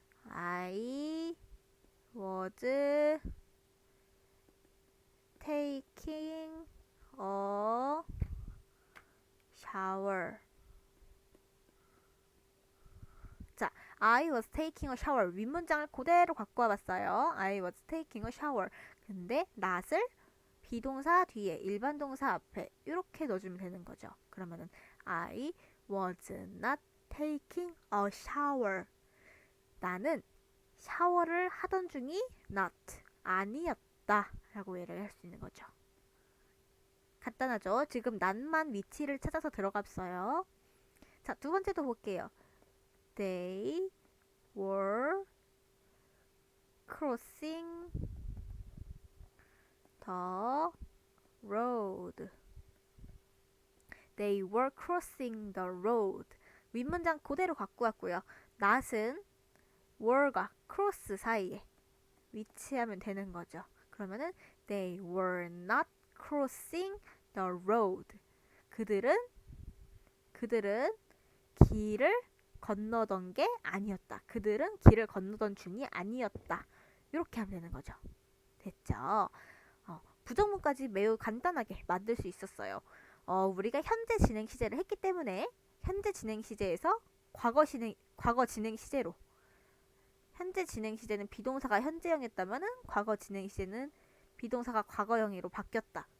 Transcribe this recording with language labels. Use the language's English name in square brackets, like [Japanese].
[English] I was taking a shower. 자, I was taking a shower. [Korean] 윗문장을 그대로 갖고 와봤어요. [English] I was taking a shower. [Korean] 근데 not을 비동사 뒤에 일반 동사 앞에 이렇게 넣어주면 되는 거죠. [English] 그러면은 I was not taking a shower. [Korean] 나는 샤워를 하던 중이 not 아니었다 라고 얘기를 할 수 있는 거죠. 간단하죠? 지금 난만 위치를 찾아서 들어갔어요. 자, 두 번째도 볼게요. [English] They were crossing the road. They were crossing the road. [Korean] 윗문장 그대로 갖고 왔고요. not은 were과 cross 사이에 위치하면 되는 거죠. [English] 그러면은 they were not crossing the road. [Korean] 그들은 길을 건너던 게 아니었다. 그들은 길을 건너던 중이 아니었다. 이렇게 하면 되는 거죠. 됐죠? 부정문까지 매우 간단하게 만들 수 있었어요. 우리가 현재 진행 시제를 했기 때문에 현재 진행 시제에서 과거 진행 시제로 현재 진행 시제는 비동사가 현재형이었다면은 과거 진행 시제는 비동사가 과거형으로 바뀌었다.